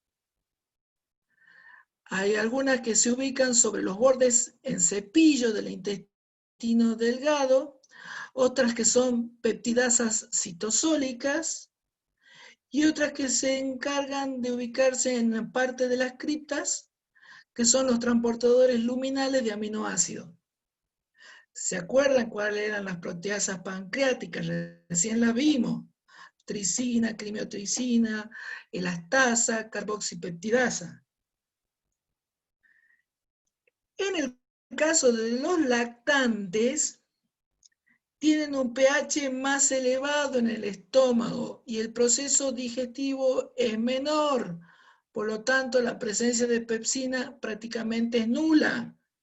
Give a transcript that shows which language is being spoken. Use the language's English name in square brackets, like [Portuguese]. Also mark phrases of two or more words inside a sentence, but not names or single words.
[Spanish] Hay algunas que se ubican sobre los bordes en cepillo del intestino delgado, otras que son peptidasas citosólicas y otras que se encargan de ubicarse en la parte de las criptas, que son los transportadores luminales de aminoácidos. ¿Se acuerdan cuáles eran las proteasas pancreáticas? Recién las vimos. Tricina, quimiotricina, elastasa, carboxipeptidasa. En el caso de los lactantes, tienen un pH más elevado en el estómago y el proceso digestivo es menor. Por lo tanto, la presencia de pepsina prácticamente es nula.